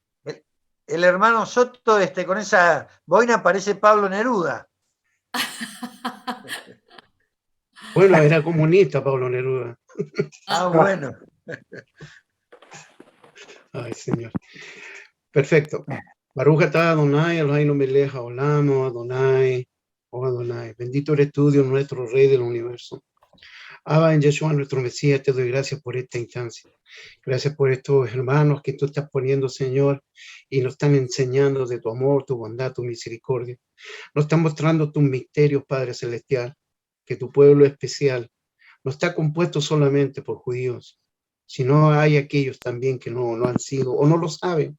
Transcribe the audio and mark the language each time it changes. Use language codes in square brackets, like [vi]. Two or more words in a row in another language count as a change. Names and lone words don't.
[es] el hermano Soto con esa boina parece Pablo Neruda. Bueno, era comunista Pablo Neruda. Bueno. Ay, Señor. Perfecto. [he] ברוך אתה אדני אלהינו מלך העולם אדני או אדני. [es] Bendito eres tú, Dios nuestro, Rey del universo. Abba, en Yeshua, nuestro Mesías, te doy gracias por esta instancia. Gracias por estos hermanos que tú estás poniendo, Señor, y nos están enseñando de tu amor, tu bondad, tu misericordia. Nos están mostrando tus misterios, Padre Celestial, que tu pueblo especial no está compuesto solamente por judíos, sino hay aquellos también que no han sido o no lo saben.